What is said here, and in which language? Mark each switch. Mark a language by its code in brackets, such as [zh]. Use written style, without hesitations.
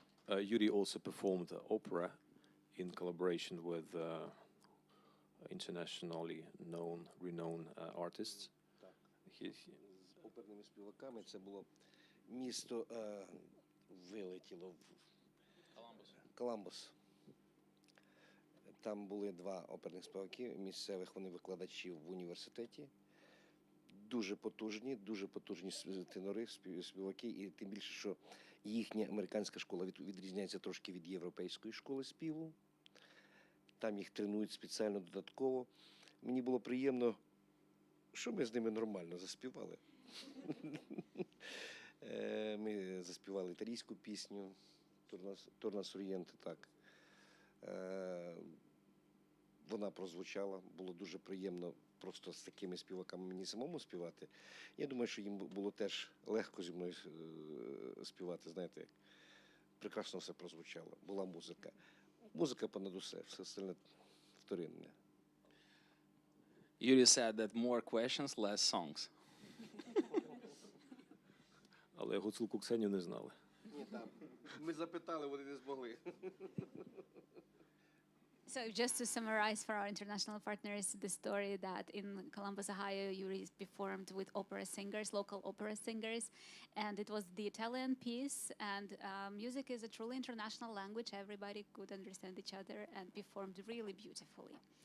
[en] Yuri also performed opera in collaboration with internationally renowned artists. [uk] З оперними співаками це було місто вилетіло в Коламбус. Там були два оперних співаки місцевих, вони викладачі в університеті. Дуже потужні тенори, співаки, і тим більше, що їхня американська школа відрізняється трошки від європейської школи співу. Там їх тренують спеціально додатково. Мені було приємно, що ми з ними нормально заспівали. Ми заспівали італійську пісню «Торна Сур'єнте», так. Вона прозвучала, було дуже приємно просто з такими співаками мені самому співати. Я думаю, що їм було теж легко зі мною співати, знаєте, як прекрасно все прозвучало, була музика. Музика понад усе, все остальне вторинне. [en] Yuri said that more questions, less songs. [uk] Але гуцулку Ксенію не знали. Ні, так. Ми запитали, вони не змогли. [en] So just to summarize for our international partners the story that in Columbus, Ohio, Yuri performed with opera singers, local opera singers, and it was the Italian piece, and music is a truly international language. Everybody could understand each other and performed really beautifully.